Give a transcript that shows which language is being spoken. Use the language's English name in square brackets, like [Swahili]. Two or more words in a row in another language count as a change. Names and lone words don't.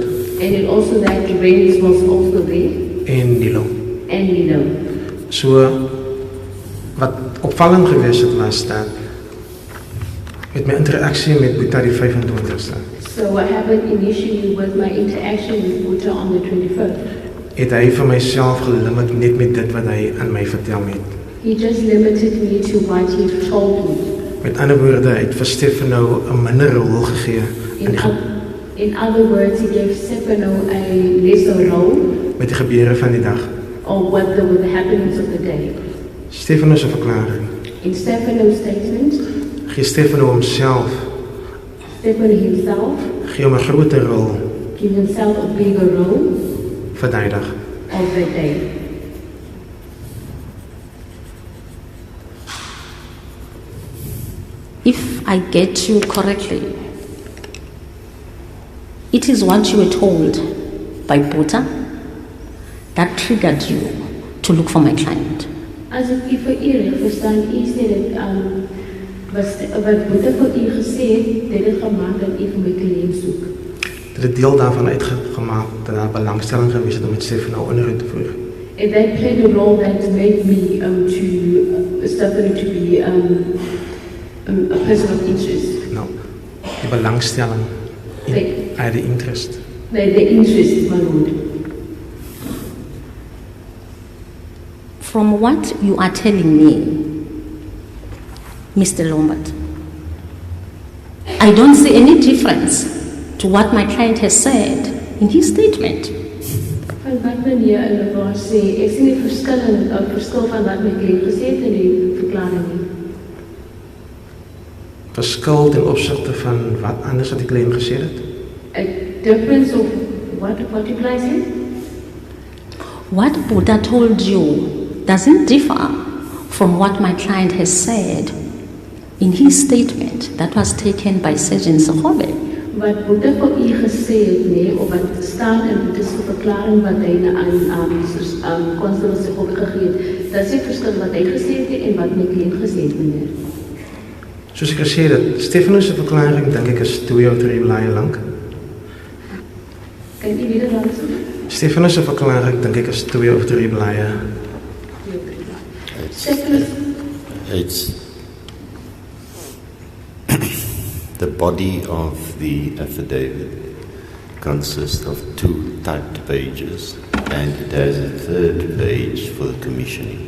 [English] And it also that Renzo was also there. [Afrikaans] En Nilo. [English] And Nilo. [Afrikaans] So wat opvallend gewees het was dat met my interaksie met Boeta die 25ste. [English] So what happened initially with my interaction with Buddha on the 21st? [Afrikaans] Het hy vir myself gelimit net met dit wat hy aan my vertel het. [English] He just limited me to what he told me. [Afrikaans] Met ander woorde, hy het vir Stefano 'n minder rol gegee [English] In other words, he gave Stefano a lesser role [Afrikaans] met die gebeure van die dag. [English] or what the happenings of the day. [Afrikaans] Stefano se verklaring [English] In Stefano's statement, [Afrikaans] gee Stefano homself [English] Stefano himself [Afrikaans] gee hom 'n groter rol [English] gave himself a bigger role [Afrikaans] vir daai dag. [English] of that day. If I get you correctly, it is what you were told by Buddha that triggered you to look for my client. [Afrikaans] As ek u vereer verstaan, u sê dat wat Buddha vir u gesê het, dit het gemaak dat u vir my kliënt soek. Dit het deel daarvan uitgemaak dat daar belangstelling gewees het om met Stefano onderhoud te voer. [English] And that played a role that made me Stefano to be a person of interest. [Afrikaans] Nou, die belangstelling, hy het die interest. [English] The interest, my lord. From what you are telling me, Mr. Lombard, I don't see any difference to what my client has said in his statement. [Afrikaans] Van wat meneer Lombard sê, ek sien die verskil van wat my kliënt gesê het in die verklaring nie. Verskil ten opsigte van wat anders wat die kliënt gesê het? [English] A difference of what you guys said? What Buddha told you doesn't differ from what my client has said in his statement that was taken by Sergeant Sahobe. [Afrikaans] Wat Buddha vir u gesê het, nee, of wat staan in Buddha's verklaring wat hy aan Constable Sahobe gegee het, dat is die verskil wat hy gesê het en wat my kliënt gesê het, meneer. Soos ek gesê het, Stefano se verklaring dink ek is 2 of 3 blaaie lank. Kan u weer dan sê? Stefano se verklaring dink ek is 2 of 3 blaaie. [English] It's the body of the affidavit consists of 2 typed pages, and it has a 3rd page for the commissioning.